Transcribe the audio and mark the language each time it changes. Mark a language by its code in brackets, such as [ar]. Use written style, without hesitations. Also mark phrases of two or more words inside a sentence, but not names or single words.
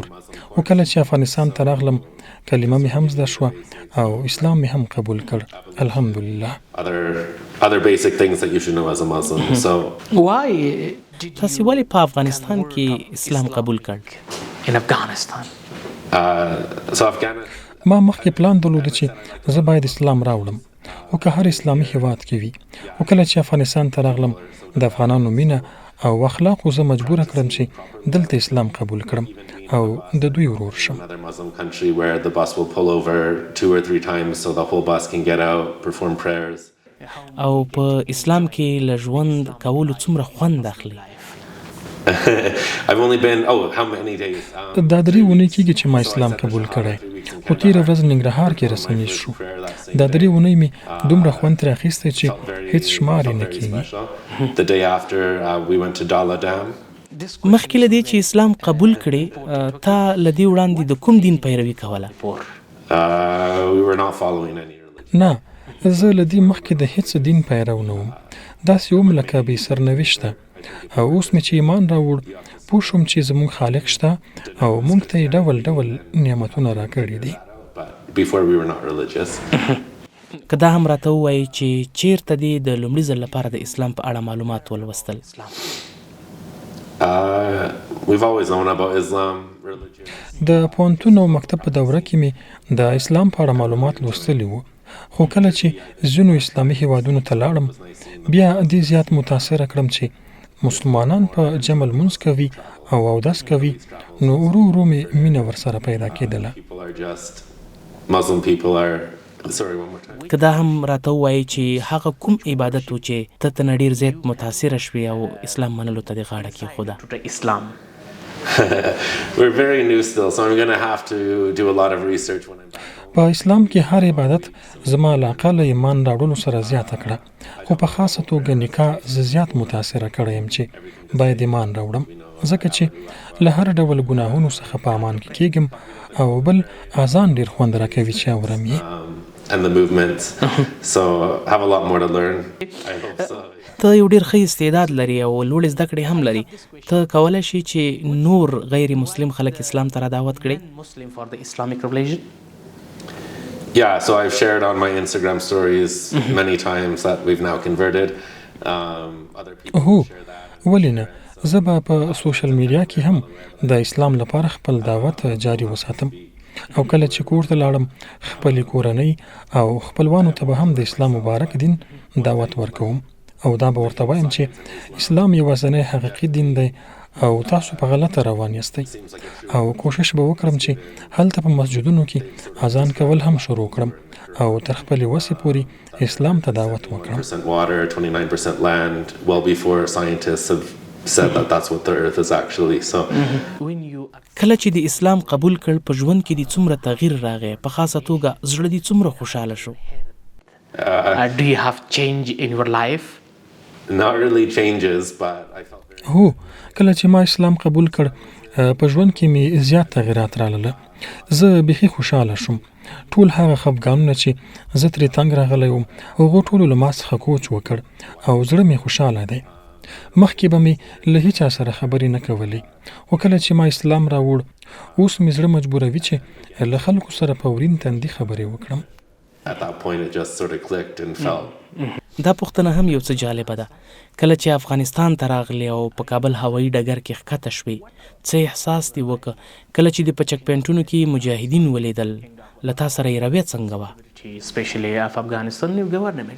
[ps] خو کله چې افغانستان ته راغلم کلمه مې هم زده شوه او اسلام مې هم قبول کړ، الحمدلله. [en] Other basic things that you should know as a Muslim. So Why [ps] تاسې ولې په افغانستان کې اسلام قبول کړ؟ [en] in Afghanistan? [ps] ما مخکې پلان درلود چې زه باید اسلام راوړم او که هر اسلامي هیواد کې وي، او کله چې افغانستان ته راغلم د افغانانو مینه او اخلاقو زه مجبوره کړم چې دلته اسلام قبول کړم او د دوی ورور شم. [en] another Muslim country where the bus will pull over 2 or 3 times so the whole bus can get out, perform prayers. [ps] او په اسلام کې له ژوند کولو څومره خوند اخلي؟ [en] I've only been how many days? [ps] دا 3 اونۍ کېږي چې ما اسلام قبول کړی، خو تېره ورځ ننګرهار کې رسمیز شو. دا 3 اونۍ مې دومره خوند ترې اخیستی چې هیڅ شمار یې نه کېږي. [en] The day after we went to Dala Dam. [ps] مخکې له دې چې اسلام قبول کړې تا له دې وړاندې د کوم دین پیروي کوله؟ [en] We were not following any religion. [ps] نه، زه له دې مخکې د هیڅ دین پیرو نه وم، داسې وم لکه بې سرنوشته. او اوس مې چې ایمان راوړ پوه شوم چې زموږ خالق شته او موږ ته یې ډول ډول نعمتونه راکړي دي. [en] Before we were not religious. [ps] که دا هم راته ووایي چې چیرته دې د لومړي ځل لپاره د اسلام په اړه معلومات ولوستل؟ [en] We've always known about Islam, religion. [ps] د پوهنتون او مکتب په دوره کې مې د اسلام په اړه معلومات لوستلي وو، خو کله چې ځینو اسلامي هیوادونو ته لاړم بیا دې زیات متاثره کړم چې مسلمانان په جمع لمونځ کوي او اودس کوي، نو ورو ورو مې مینه ورسره پیدا کېدله. [en] Muslim people are sorry one more time. [ps] که دا هم راته ووایي چې هغه کوم عبادت و چې ته ترنه ډېر زیات متاثره شوې او اسلام منلو ته دې غاړه کېښوده؟ [en] Islam. We're very new still, so I'm going to have to do a lot of research when I'm back. [ps] په اسلام کې هر عبادت زما علاقه له ایمان راوړلو سره زیاته کړه، خو په خاصه توګه نکاح زه زیات متاثره کړی یم چې باید ایمان راوړم، ځکه چې له هر ډول ګناهونو څخه په امان کې کېږم او بل اذان ډېر خوند راکوي چې اورم یې. [en] And the movement. So I have a lot more to learn. I hope so. [ps] ته یو ډېر ښه استعداد لري او لوړې زده کړې هم لري، ته کولی شي چې نور غیر مسلم خلک اسلام ته را دعوت کړې؟ [en] Muslim for the Islamic religion. Yeah, so I've shared on my Instagram stories many times that we've now converted. Other people [ps] هو [en] share that. [ps] ولې نه، زه به په [en] social media [ps] کې هم د اسلام لپاره خپل دعوت جاري وساتم او کله چې کور ته لاړم خپلې کورنۍ او خپلوانو ته به هم د اسلام مبارک دین دعوت ورکوم او دا به ورته وایم چې اسلام یوازینی حقیقي دین دی او تاسو په غلطه روان یاستئ، او کوشش به وکړم چې هلته په مسجدونو کې اذان کول هم شروع کړم او تر خپلې وسې پورې اسلام ته دعوت وکړم. [en] 29% water, 29% land, well before scientists have said that that's what the earth is actually. So [ps] کله چې د اسلام قبول کړ په ژوند کې دې څومره تغییر راغی؟ په خاصه توګه زړه دې څومره خوشحاله شو؟ [en] Do you have change in your life? not really changes, but I felt very [ps] هو کله چې ما اسلام قبول کړ په ژوند کې مې زیات تغیرات راغله، زه بیخي خوشحاله شوم. ټول هغه خفګانونه چې زه ترې تنګ راغلی وم هغو ټولو له ما څخه کوچ وکړ او زړه مې خوشحاله دی. مخکې به مې له هیچا سره خبرې نه کولې، خو کله چې ما اسلام راوړ اوس مې زړه مجبوروي چې له خلکو سره په ورین تندي خبرې وکړم. [en] at that point it just sort of clicked and fell. [ps] دا پوښتنه هم یو څه جالبه ده. کله چې افغانستان ته راغلی او په کابل هوایي ډګر کې ښکته شوې څه احساس دې وکړه؟ کله چې دې په چک پوینټونو کې مجاهدین ولیدل له تا سره یې رویه څنګه وه؟ [en] Especially of Afghanistan government.